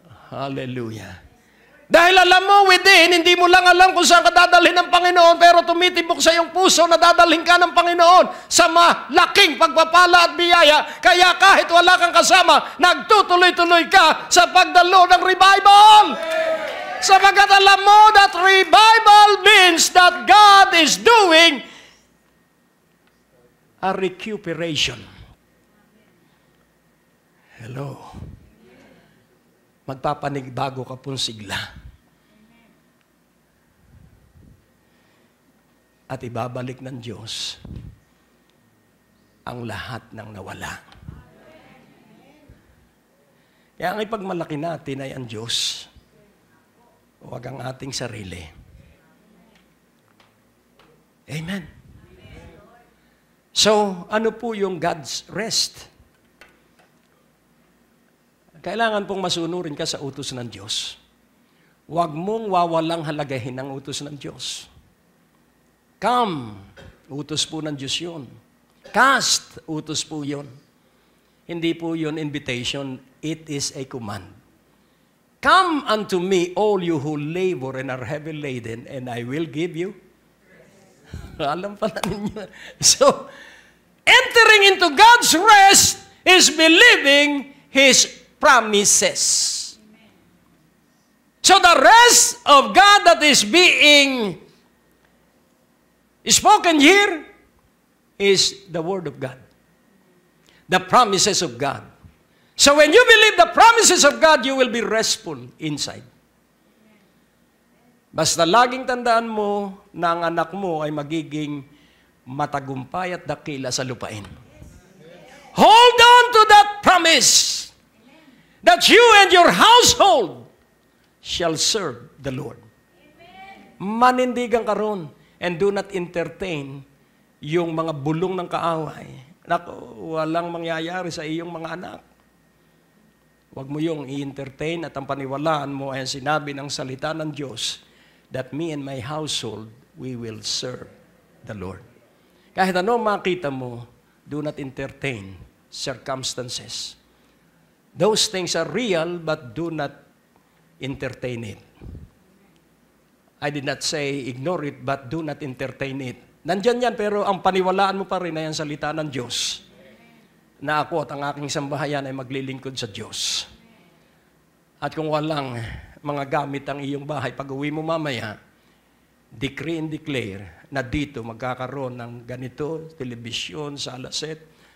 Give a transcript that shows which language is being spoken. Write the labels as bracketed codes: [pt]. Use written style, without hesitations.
[tl] Hallelujah. Dahil alam mo, within, hindi mo lang alam kung saan ka dadalhin ng Panginoon, pero tumitibok sa iyong puso na dadalhin ka ng Panginoon sa malaking pagpapala at biyaya. Kaya kahit wala kang kasama, nagtutuloy-tuloy ka sa pagdalo ng revival. Sapagat alam mo [en] that revival means that God is doing a recuperation. [tl] Hello. Magpapanigbago ka pong sigla. At ibabalik ng Diyos ang lahat ng nawala. Kaya ang ipagmalaki natin ay ang Diyos, huwag ang ating sarili. Amen. So, ano po yung God's rest? Kailangan pong masunurin ka sa utos ng Diyos. Huwag mong wawalang halagahin ang utos ng Diyos. Come, utos po ng Diyos yun. Cast, utos po yun. Hindi po yun [en] invitation, it is a command. Come unto me, all you who labor and are heavy laden, and I will give you. [tl] Alam pala ninyo. [en] So, entering into God's rest is believing His promises. So the rest of God that is being spoken here is the Word of God. The promises of God. So when you believe the promises of God, you will be restful inside. [tl] Basta laging tandaan mo na ang anak mo ay magiging matagumpay at dakila sa lupain. [en] Hold on to that promise that you and your household shall serve the Lord. [tl] Manindigan ka ron [en] and do not entertain [tl] yung mga bulong ng kaaway. Naku, walang mangyayari sa iyong mga anak. Huwag mo yung i-entertain at ang paniwalaan mo ay sinabi ng salita ng Diyos [en] that me and my household, we will serve the Lord. [tl] Kahit ano makita mo, [en] do not entertain circumstances. Those things are real, but do not entertain it. I did not say ignore it, but do not entertain it. [tl] Nandyan yan, pero ang paniwalaan mo pa rin ay ang salita ng Diyos. Na ako at ang aking sambahayan ay maglilingkod sa Diyos. At kung walang mga gamit ang iyong bahay, pag uwi mo mamaya, [en] decree and declare [tl] na dito magkakaroon ng ganito, telebisyon, sala set.